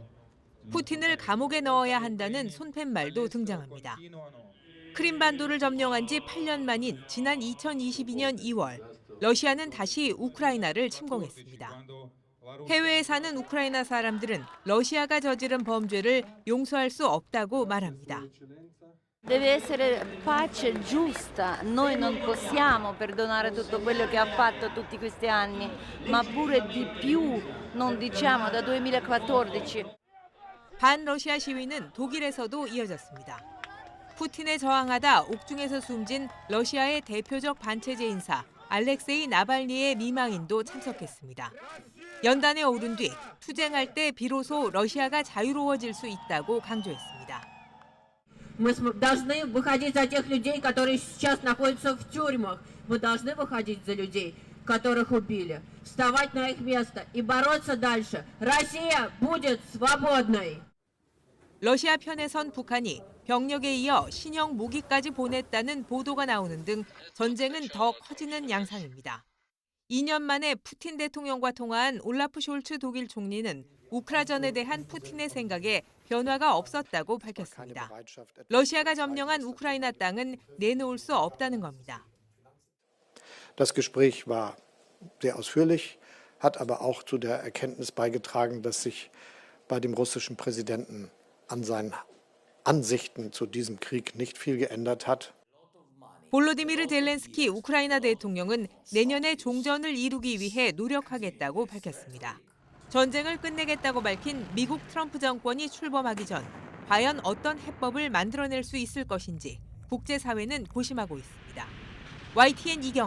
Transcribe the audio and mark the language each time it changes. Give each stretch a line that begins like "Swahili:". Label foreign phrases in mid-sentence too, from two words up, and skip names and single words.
Korean: 푸틴을 감옥에 넣어야 한다는 손팻말도 등장합니다. 크림반도를 점령한 지 8년 만인 지난 2022년 2월, 러시아는 다시 우크라이나를 침공했습니다. 해외에 사는 우크라이나 사람들은 러시아가 저지른 범죄를 용서할 수 없다고 말합니다.
Italian: Deve essere pace giusta, noi non possiamo perdonare tutto quello che ha fatto tutti questi anni, ma pure di più, non diciamo da 2014.
Korean: 반러시아 시위는 독일에서도 이어졌습니다. 푸틴에 저항하다 옥중에서 숨진 러시아의 대표적 반체제 인사 알렉세이 나발니의 미망인도 참석했습니다. 연단에 오른 뒤 투쟁할 때 비로소 러시아가 자유로워질 수 있다고 강조했습니다.
Russian: Мы должны выходить за тех людей, которые сейчас находятся в тюрьмах. Мы должны выходить за людей, которых убили. Вставать на их место и бороться дальше. Россия будет свободной.
Korean: 러시아 편에 선 북한이 병력에 이어 신형 무기까지 보냈다는 보도가 나오는 등 전쟁은 더 커지는 양상입니다. 2년 만에 푸틴 대통령과 통화한 올라프 숄츠 독일 총리는 우크라전에 대한 푸틴의 생각에 변화가 없었다고 밝혔습니다. 러시아가 점령한 우크라이나 땅은 내놓을 수 없다는 겁니다.
German: Das Gespräch war sehr ausführlich, hat aber auch zu der Erkenntnis beigetragen, dass sich bei dem russischen Präsidenten an seinen Ansichten zu diesem Krieg nicht viel geändert hat.
Korean: 볼로디미르 젤렌스키 우크라이나 대통령은 내년에 종전을 이루기 위해 노력하겠다고 밝혔습니다. 전쟁을 끝내겠다고 밝힌 미국 트럼프 정권이 출범하기 전 과연 어떤 해법을 만들어낼 수 있을 것인지 국제사회는 고심하고 있습니다.